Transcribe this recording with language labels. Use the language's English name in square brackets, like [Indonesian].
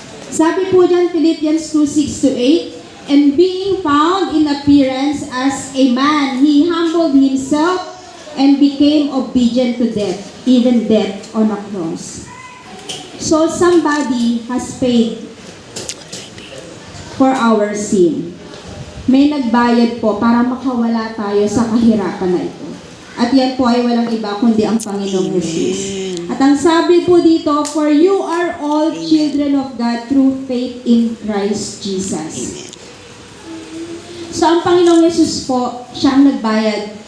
[Filipino] Sabi po dyan, [English] Philippians 2:6-8, and being found in appearance as a man, He humbled Himself and became obedient to death, even death on a cross. So somebody has paid for our sin. [Filipino] May nagbayad po para makawala tayo sa kahirapan na ito. At yan po ay walang iba kundi ang Panginoong Jesus. At ang sabi po dito, [English] for you are all children of God through faith in Christ Jesus. [Filipino] So ang Panginoong Jesus po, siya ang nagbayad.